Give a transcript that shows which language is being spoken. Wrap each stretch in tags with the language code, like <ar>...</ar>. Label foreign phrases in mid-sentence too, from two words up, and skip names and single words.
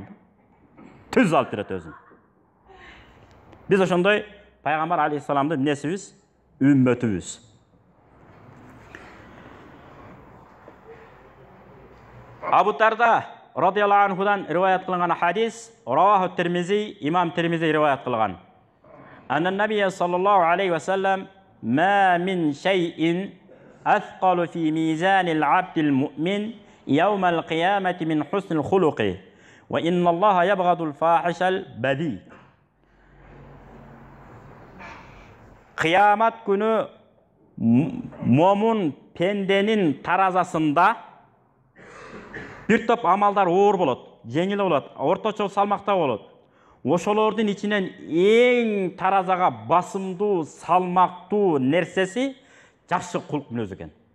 <ky>Түз алып берет өзүн. Биз ошондой пайгамбар алейхиссаламдын эмнесибиз? Үммөтүбүз. Абу Дарда</ky> <ar>رضي الله عنه</ar> <ky>риваят кылынган хадис, раваху Тирмизи, имам Тирмизи риваят кылган.</ky> <ar>أن النبي صلى الله عليه وسلم ما من شيء أثقل في ميزان العبد المؤمن يوم القيامة من حسن الخلق وإن الله يبغض الفاحش البذيء.</ar> <ky>Кыямат күнү момун пенденин таразасында бир топ амалдар оор болот, жеңил болот, орточо салмакта болот. Ошолордун ичинен эң таразага басымдуу, салмактуу нерсеси жакшы кулк мүнөз экен.</ky>